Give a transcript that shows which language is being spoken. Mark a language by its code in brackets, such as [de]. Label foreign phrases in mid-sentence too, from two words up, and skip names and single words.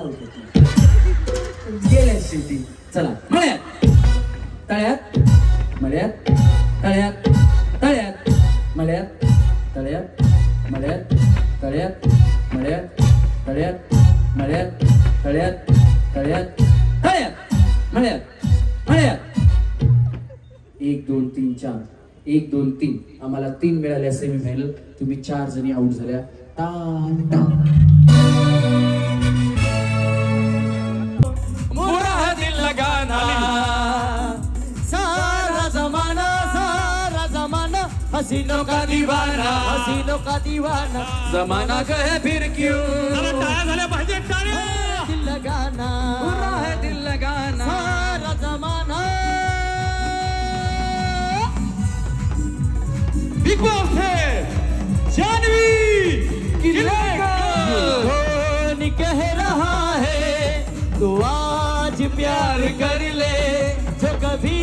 [mr] उचलते गेल्या शेवटी चला मळ्यात तळ्यात मळ्यात तळ्यात तळ्यात मळ्यात तळ्यात मळ्यात तळ्यात मळ्यात तळ्यात मळ्यात तळ्यात तळ्यात तळ्यात मळ्यात मळ्यात 1 2 3 4 1 2 3 आम्हाला 3 मिळाल्या सेमीफायनल तुम्ही 4 जणी आउट झाल्या टाटा [hi] मुरा दिल लगाना सारा जमाना हसीनों का दीवाना जमाना कहे फिर क्यों [mr] टाळ्या झाल्या पाहिजे टाळ्या [hi] दिल लगाना बुरा है दिल लगाना सारा जमाना बिग बॉस है जानवी कौन कह रहा है तो आज प्यार कर ले जो कभी